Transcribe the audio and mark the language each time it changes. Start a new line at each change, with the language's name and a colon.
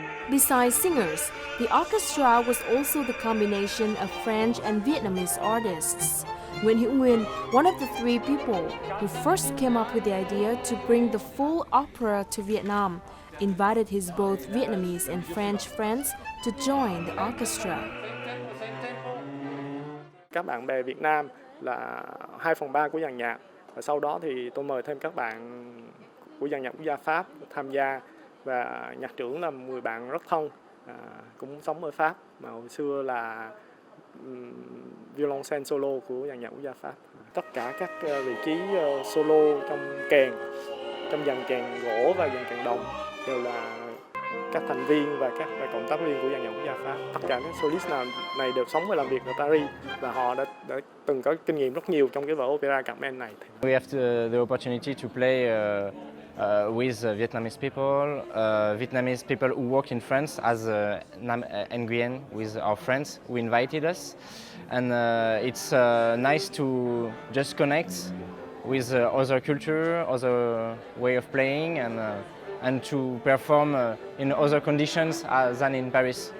English: Besides singers, the orchestra was also the combination of French and Vietnamese artists. Nguyễn Hữu Nguyên, one of the 3 people who first came up with the idea to bring the full opera to Vietnam, invited his both Vietnamese and French friends to join the orchestra.
Vietnamese: Các bạn bè Việt Nam là 2/3 của dàn nhạc, và sau đó thì tôi mời thêm các bạn của dàn nhạc quốc gia Pháp tham gia, và nhạc trưởng là 10 bạn rất thân, cũng sống ở Pháp mà hồi xưa là violoncelle solo của dàn nhạc quốc gia Pháp. Tất cả các vị trí solo trong kèn, trong dàn kèn gỗ và dàn kèn đồng đều là các thành viên và các cộng tác viên của dàn nhạc quốc gia Pháp. Tất cả các solist này đều sống và làm việc ở Paris, và họ đã từng có kinh nghiệm rất nhiều trong cái vở Opera Carmen này.
English: We have the opportunity to play with Vietnamese people who work in France as Nam Nguyen with our friends who invited us, and it's nice to just connect with other culture, other way of playing, and to perform in other conditions than in Paris.